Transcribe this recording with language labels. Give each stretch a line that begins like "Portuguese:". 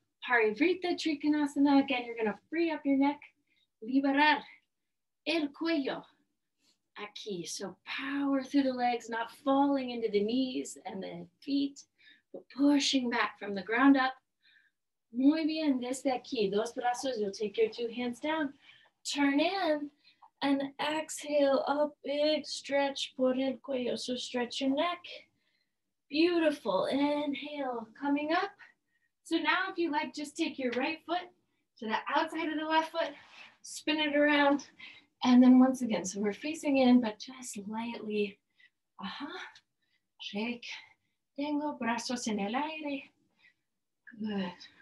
English: Parivrita Trikonasana. Again, you're going to free up your neck.
Spanish: Liberar el cuello. Aquí.
English: So power through the legs, not falling into the knees and the feet, but pushing back from the ground up.
Spanish: Muy bien. Desde aquí. Dos brazos.
English: You'll take your two hands down. Turn in and exhale. A big stretch
Spanish: por el cuello.
English: So stretch your neck. Beautiful. Inhale. Coming up. So now if you like, just take your right foot to the outside of the left foot. Spin it around. And then once again, so we're facing in, but just lightly, shake,
Spanish: tengo brazos en el aire.
English: Good.